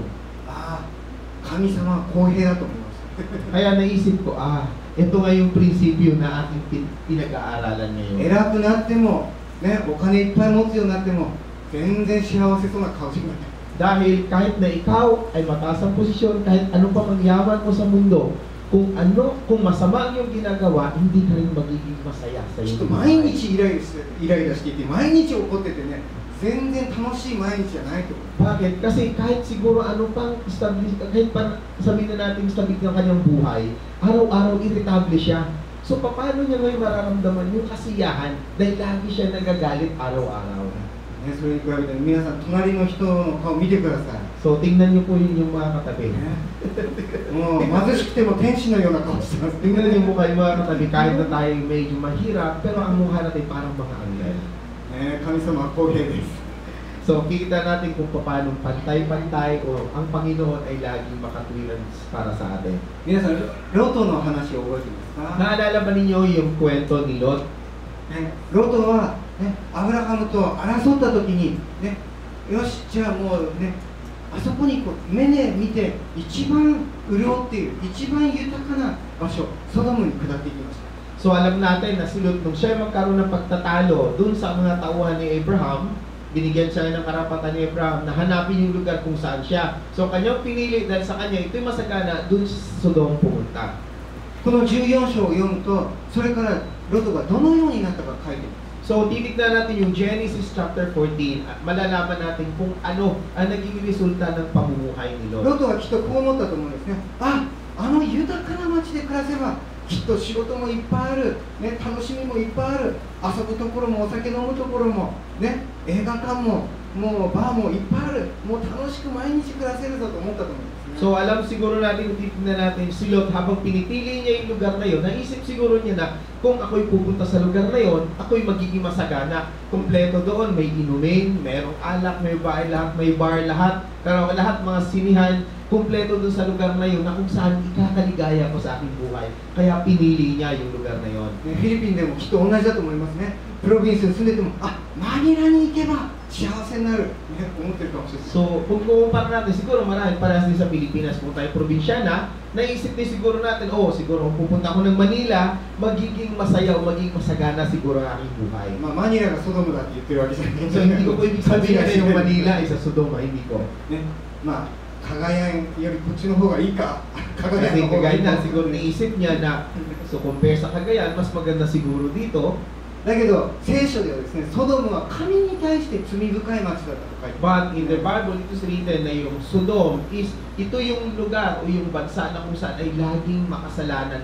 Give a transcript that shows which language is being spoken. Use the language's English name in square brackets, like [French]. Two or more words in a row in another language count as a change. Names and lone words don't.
[Japanese] ああ、神様は公平だと思います。 [Filipino] Kaya naisip ko, ito nga yung prinsipyo na ating pinag-aaralan ngayon. [Japanese] 偉くなっても、ね、お金いっぱい持つようになっても全然幸せそうな顔じゃない。 [Filipino] Dahil kahit na ikaw ay mataas ang posisyon, kahit ano pa magyaman mo sa mundo, kung masama ang iyong ginagawa, hindi ka rin magiging masaya sa [Japanese] ちょっ [Filipino] iyong [Japanese] と毎 [Filipino] buhay. [Japanese] 日イライラしていて、毎日怒っててね、全然楽しい毎日じゃないと思う。 [Filipino] Bakit? Kasi kahit siguro ano pang establish, kahit pa sabihin na natin stability ng kanyang buhay, araw-araw irritable siya. So paano niya ngayon mararamdaman yung kasiyahan dahil lagi siya nagagalit araw-araw? [Japanese] ね、それに比べて皆さん隣の人の顔見てください。 [Filipino] So, tingnan niyo po yun yung mga katabi. [Japanese] もう貧しくても天使のような顔してます。 [Filipino] Tingnan niyo po kayo mga katabi, kahit na tayo medyo mahirap, pero ang mukha natin parang mga anghel. [Japanese] 神様は公平です。 [Filipino] So, kita natin kung paano pantay-pantay o ang Panginoon ay laging makatwiran para sa atin. [Japanese] 皆さん、ロトの話を覚えてますか？ [Filipino] Naalala ba ninyo yung kwento ni Lot? [Japanese] ロトは、アブラハムと争った時に、よし、じゃあもうあそこに目で見て一番潤っている、一番豊かな場所、ソドムに下っていきました。 [Filipino] So, alam natin na si Lot, nung siya magkaroon ng pagtatalo dun sa mga tauhan ni Abraham, binigyan siya ng karapatan ni Abraham na hanapin yung lugar kung saan siya. So, kanyang pinili dahil sa kanya, ito'y masagana dun sa Sodom pumunta. [Japanese] この14章を読むと、それからロトがどのようになったか書いています。 [Filipino] So, titignan natin yung Genesis chapter 14 at malalaman natin kung ano ang naging resulta ng pamumuhay ni Lot. [Japanese] ロトはきっとこう思ったと思うんですね。あの豊かな町で暮らせばきっと仕事もいっぱいある、楽しみもいっぱいある、遊ぶところもお酒飲むところも、映画館ももうバーもいっぱいある、もう楽しく毎日暮らせるぞと思ったと思うんですね。 [Filipino] So, alam siguro natin, titignan natin si Lot habang pinipili niya yung lugar na yun, naisip siguro niya na kung ako'y pupunta sa lugar na yun, ako'y magiging masagana. Kompleto doon, may inumin, mayroong alak, may bar lahat, pero lahat mga sinihan, kompleto doon sa lugar na yun na kung saan ikakaligaya ko sa aking buhay. Kaya pinili niya yung lugar na yun. [Japanese] フィリピンでもきっと同じだと思いますね。プロビンスに住んでても、マニラに行けば幸せになる、思ってるかもしれない。 [Filipino] So, kung kumpara natin, siguro marahil parehas din sa Pilipinas, kung tayo probinsyana, naisip din siguro natin, siguro kung pupunta ako ng Manila, magiging masaya o magiging masagana siguro ang aking buhay. [Japanese] マニラがソドムだって言ってるわけじゃない。 [Filipino] So, hindi ko po ibig sabihin na yung Manila ay sa Sodoma, hindi ko. [Japanese] カガヤンよりこっちの方がいいか。カガヤン [Filipino] Kasi [Japanese] の方がいい [Filipino] Cagayan [Japanese] か。 [Filipino] siguro naisip niya na, so compare sa Cagayan, mas maganda siguro dito. [Japanese] だけど聖書ではですね、ソドムは神に対して罪深い町だったと書いてある。 [English] But in the Bible, it is written [Filipino] na yung Sodom is, ito yung lugar o yung bansa na kung saan ay laging makasalanan.